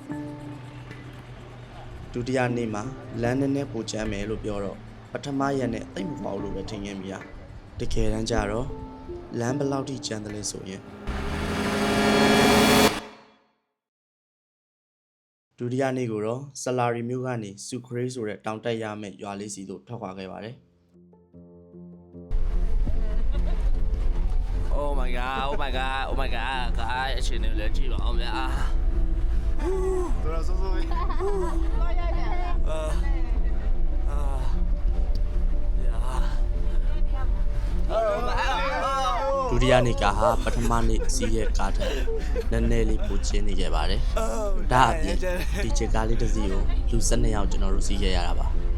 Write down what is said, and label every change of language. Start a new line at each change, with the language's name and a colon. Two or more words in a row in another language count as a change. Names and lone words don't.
Burmese: ဒုတိယနေ့မှာလမ်းနဲ့ပိုချမ်းမယ်လို့ပြောတော့ပထမရက်နဲ့တိတ်မပေါ့လို့ပဲထင်ခဲ့မိတာတကယ်တမ်းကျတော့လမ်းဘယ်လောက်ထိချမ်းတယ်လဲဆိုရင်ဒုတိယနေ့ကိုတော့ဆလာရီမျိုးကနေစူခရေးဆိုတဲ့တောင်တက်ရမယ့်ရွာလေးစီသို့ထွက်ခွာခဲ့ပါတယ်
English: Oh my god, oh my god, oh my god,
Burmese: အချင်းတွေလည်းကြည့်ပါအောင်ဗျာတော်တော်ဆိုးဆိုး ဒုတိယနေ့ကဟာပထမနေ့စီးရဲ့ကားထက်နည်းနည်းလေးပိုချင်းနေခဲ့ပါတယ်။ဒါအပြင်ဒီချစ်ကားလေးတစ်စီးကိုလူ12ယောက်ကျွန်တော်တို့စီးခဲ့ရတာပါ။